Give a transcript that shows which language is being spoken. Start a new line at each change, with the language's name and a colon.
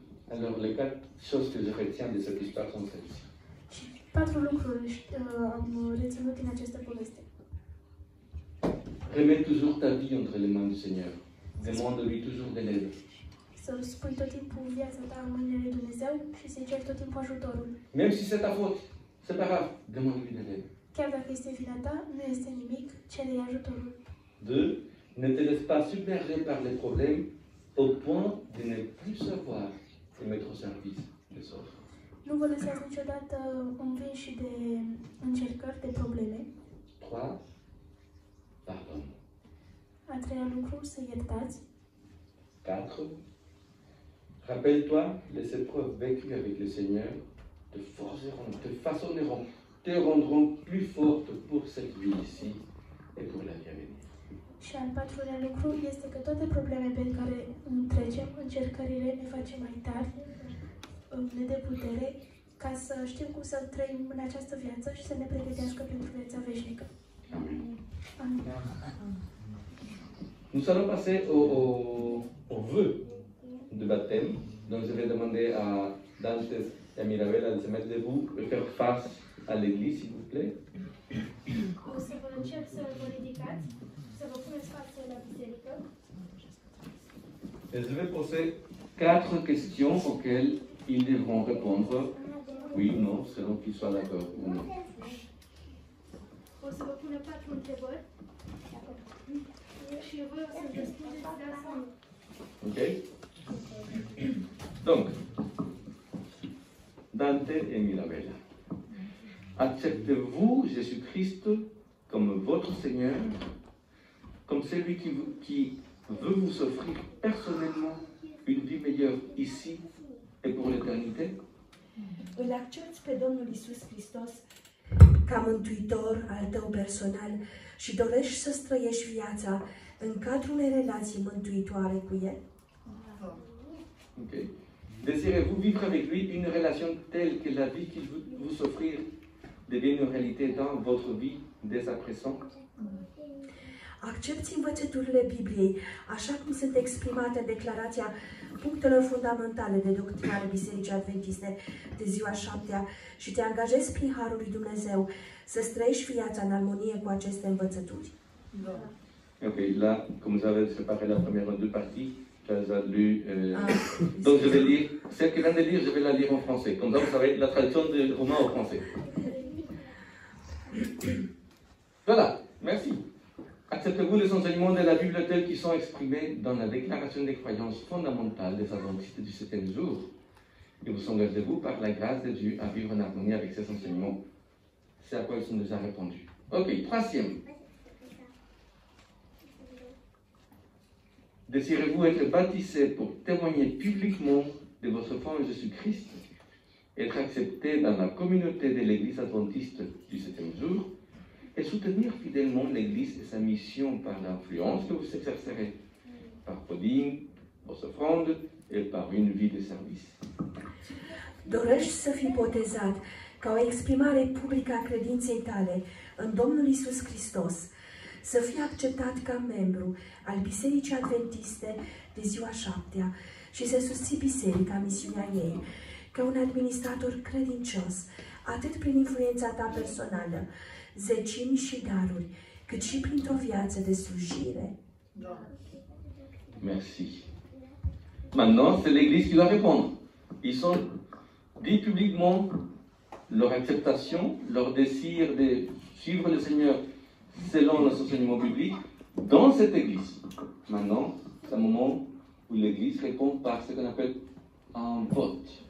French: Alors, les 4 choses que je retiens de cette histoire sont celles-ci.
Romanian: Și 4 lucruri am reținut din această poveste.
French: Remets toujours ta vie entre les mains du Seigneur. Demande-lui toujours de l'aide.
Romanian: Să spui tot timpul viața ta în mâinile lui Dumnezeu și să-i ceri tot timpul ajutorul.
French: Même si c'est ta faute, c'est pas grave, demande-lui de l'aide.
Romanian: Chiar dacă este vina ta, nu este nimic, cere-i ajutorul.
French: 2. Ne te laisse pas submerger par les problèmes au point de ne plus savoir te mettre au service des autres.
Romanian: Nu vă lăsați niciodată învinși de încercări, de probleme.
French: 3. Pardon.
Romanian: A treia lucru, să iertați.
French: 4. Rappelle-toi, les épreuves vécues avec le Seigneur te forceront, te façonneront, te rendront plus forte pour cette vie ici et pour la vie à venir.
Romanian: Și al patrulea lucru este că toate problemele pe care trecem, încercările ne face mai tari, ne dă putere, ca să știm cum să trăim în această viață și să ne pregătească pentru viața veșnică.
French: Amen.
Romanian: Amin.
French: Nous allons passer au vœu de baptême. Donc je vais demander à Dante et à Mirabella de se mettre debout et faire face à l'église, s'il vous plaît.
Romanian: O să vă cer să vă ridicați, să vă puneți față la biserică.
French: Et je vais poser 4 questions auxquelles ils devront répondre oui ou non, selon qu'ils soient d'accord ou non.
Romanian: O să vă pune 4 întrebări și voi o să răspundeți da sau nu.
French: Ok? Donc, Dante et Mirabella, acceptez-vous Jésus-Christ comme votre Seigneur, comme celui qui veut vous offrir personnellement une vie meilleure ici et pour l'éternité?
Romanian: Îl accepți pe Domnul Iisus Hristos ca mântuitor al tău personal și dorești să trăiești viața în cadrul unei relații mântuitoare cu El?
French: Ok. Désirez-vous vivre avec lui une relation telle que la vie qu'il veut vous offrir devienne une réalité dans votre vie dès à présent?
Romanian: Accepți învățăturile Bibliei, așa cum sunt exprimate în declarația punctelor fundamentale de doctrinare Bisericii Adventiste de ziua 7-a și te angajezi prin Harul lui Dumnezeu să trăiești viața în armonie cu aceste învățături.
French: Ok, là, comme vous avez séparé la première en deux parties, tu as lu. Donc je vais lire, celle qui vient de lire, je vais la lire en français. Comme ça, vous savez la traduction de romain au français. Voilà, merci. Acceptez-vous les enseignements de la Bible tels qu'ils sont exprimés dans la déclaration des croyances fondamentales des adventistes du 7e jour? Et vous engagez-vous par la grâce de Dieu à vivre en harmonie avec ces enseignements? C'est à quoi ils ont déjà répondu. Ok, troisième. Désirez-vous être baptisé pour témoigner publiquement de votre foi en Jésus-Christ, être accepté dans la communauté de l'Église adventiste du 7e jour, et soutenir fidèlement l'Église et sa mission par l'influence que vous exercerez, par pudding, vos offrandes et par une vie de service?
Romanian: Dorești să fii botezat ca o exprimare publică a credinței tale în Domnul Iisus Hristos, să fii acceptat ca membru al Bisericii Adventiste de ziua 7-a și să susții biserica, misiunea ei, ca un administrator credincios, atât prin influența ta personală, zecimi și daruri, cât și printr-o viață de slujire.
French: Merci. Maintenant, c'est l'Église qui doit répondre. Ils sont dit publiquement leur acceptation, leur désir de suivre le Seigneur selon les enseignements bibliques dans cette église. Maintenant, c'est un moment où l'église répond par ce qu'on appelle un vote.